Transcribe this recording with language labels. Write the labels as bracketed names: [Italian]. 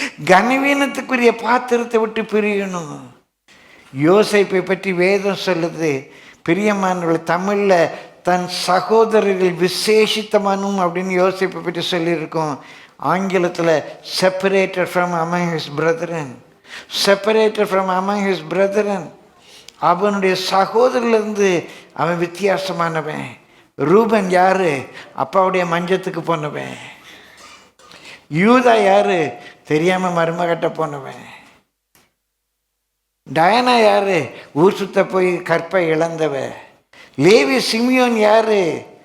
[Tamil] கனவீனத்துக்குரிய பாத்திரத்தை விட்டு பிரியணும். யோசேப்பை பற்றி வேதம் சொல்லுது, பிரியமானவர்கள், தமிழில் தன் சகோதரர்கள் விசேஷித்தமானும் அப்படின்னு யோசேப்பை பற்றி சொல்லியிருக்கோம். ஆங்கிலத்தில் [English] Separated from among his brethren. separated from among his brethren. [Tamil] அவனுடைய சகோதரிலிருந்து அவன் வித்தியாசமானவன். ரூபன் யாரு? அப்பாவுடைய மஞ்சத்துக்கு போனவன். யூதா யாரு? தெரியாம மருமகட்ட போனவன். டயனா யாரு? ஊர் சுத்த போய் கற்பை இழந்தவ. லேவி சிமியோன் யாரு?